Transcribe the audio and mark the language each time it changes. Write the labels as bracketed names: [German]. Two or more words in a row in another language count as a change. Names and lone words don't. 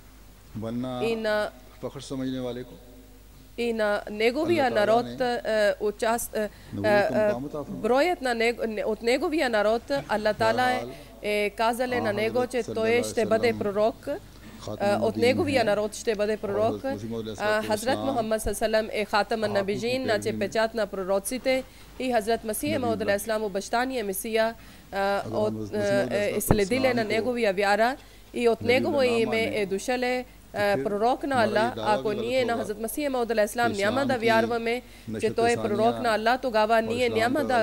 [Bulgarian] на неговия народ, броят от неговия народ, Аллах Таала е казале на него, че той ще бъде пророк. От неговия народ ще бъде пророк. Хазрат Мухаммад саллаллаху е [Arabic] خاتم النبيين, [Bulgarian] значи печат на пророците, и Хазрат Масих Мауд [Arabic] عليه السلام [Bulgarian] обещание Месия следиле на неговия вяра и от негово име е дошъл пророк на Аллах. Ако ние на Хазрат Масих Мауд [Arabic] عليه السلام [Bulgarian] няма да вярваме, че той е пророк на Аллах, тогава ние няма да...